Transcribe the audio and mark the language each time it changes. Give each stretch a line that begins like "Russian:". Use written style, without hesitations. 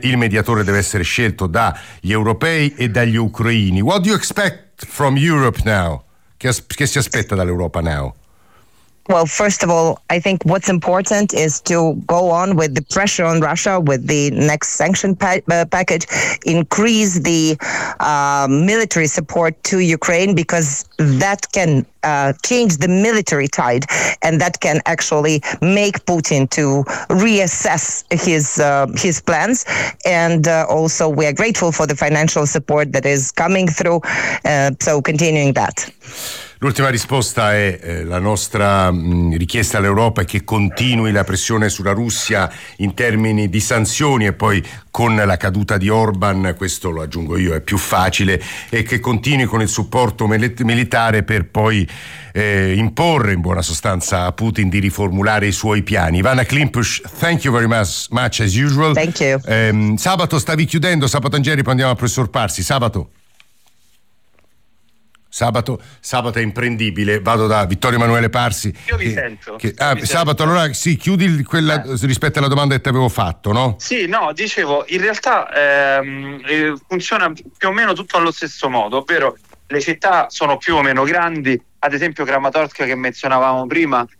Italian: Il mediatore deve essere scelto dagli europei e dagli ucraini.
English: What do you expect from Europe now?
Italian: Che si aspetta dall'Europa
English: now? Well, first of all, I think what's important is to go on with the pressure on Russia with the next sanction package, increase the military support to Ukraine, because that can change the military tide, and that can actually make Putin to reassess his plans. And also we are grateful for the financial support that is coming through, so continuing that.
Italian: L'ultima risposta è la nostra richiesta all'Europa è che continui la pressione sulla Russia in termini di sanzioni, e poi con la caduta di Orban, questo lo aggiungo io, è più facile, e che continui con il supporto militare per poi imporre in buona sostanza a Putin di riformulare i suoi piani.
English: Ivana Klimpush, thank you very much as usual. Thank you.
Italian: Sabato, stavi chiudendo, Sabato Angeri, poi andiamo al professor Parsi. Sabato è imprendibile. Vado da Vittorio Emanuele Parsi. Io vi sento. Sabato, allora sì, chiudi quella rispetto alla domanda che ti avevo fatto, no? Sì, no, dicevo, in realtà funziona più o meno tutto allo stesso modo, ovvero le città sono più o meno grandi. Ad esempio Kramatorsk, che menzionavamo prima,